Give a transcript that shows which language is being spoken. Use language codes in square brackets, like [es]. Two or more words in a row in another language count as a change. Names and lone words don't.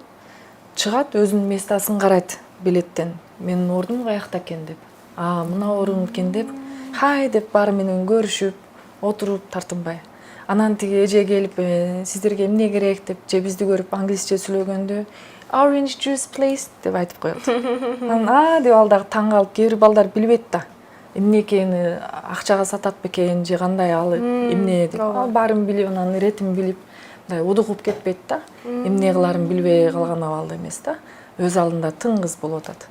[ky] Чыгат, өзүнүн местасын карайт билеттен. Менин ордум каякта экен деп. Мына орун экен деп, хай деп баары менен көрүшүп, отуруп тартынбай. Анан тиги эже келип, сиздерге эмне керек деп, же бизди көрүп англисче сүйлөгөндө, [en] orange juice please [ky] деп айтып коет. Анан деп ал дагы таң калып, кээ бир балдар билбейт да. Эмне экени, акчага сатат бекен, же кандай ал эмне деп. Ал баарын билип, анан иретин билип, мындай удугуп кетпейт да. Эмне кыларын билбей калган абалда эмес да. Өз алдында тыңгыз болуп атат.